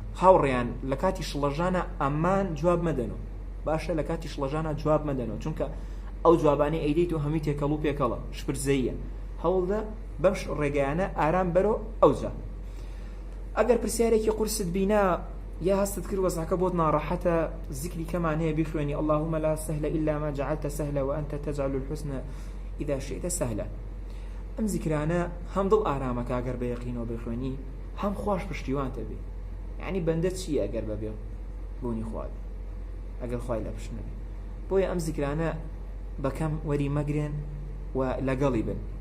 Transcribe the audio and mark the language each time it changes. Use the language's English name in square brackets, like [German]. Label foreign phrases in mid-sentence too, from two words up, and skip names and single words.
[Central Kurdish] هاوڕێیان لە کاتی شڵەژانە ئەمان جواب مەدەنەوە، باشە لە کاتی شڵەژانە جواب مەدەنەوە، چونکە ئەو جوابانەی ئەیدەیت و هەمی تێکەڵ و پێکەڵە شپرزەیە، هەوڵدە بەم ڕێگەیانە ئارام بەرەوە. ئەوجا ئەگەر پرسیارێکی قورست بینا یا هەستت کرد وەزعەکە بۆت ناڕەحەتە، ذیکری کەمان هەیە بیخوێنی [Arabic] اللهم لا سهل إلا ما جعلت سهلا وأنت تجعل الحسن إذا شئت سهلا. [Central Kurdish] ئەم ذیکرانە هەم دڵ ئارامەکە ئەگەر بە یەقینەوە بخوێنی، هەم خوش پشتیوانتە بێ، یعنی بەندە چییە ئەگەر بەبێ بوونی خوارد ئەگەر خوای لە پشت نەبێ. بۆیە ئەم ذیکرانە بەکەم وەری مەگرێن و لەگەڵی بن.